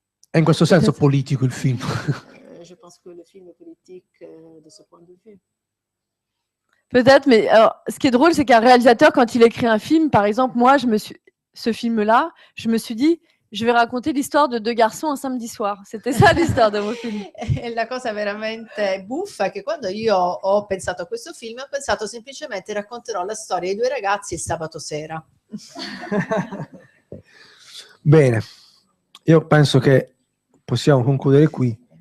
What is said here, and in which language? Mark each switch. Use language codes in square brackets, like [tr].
[it] È in questo senso politico il film. [fr] Je pense que le film est politique de ce point de vue. Peut-être, mais alors, ce qui est drôle, c'est qu'un réalisateur, quand il écrit un film, par exemple, moi, ce film-là, je me suis dit, je vais raconter l'histoire de deux garçons un samedi soir. C'était ça l'histoire de mon film. [it] E la cosa veramente buffa è che quando io ho pensato a questo film, ho pensato semplicemente racconterò la storia di due ragazzi il sabato sera. Bene, io penso che possiamo concludere qui.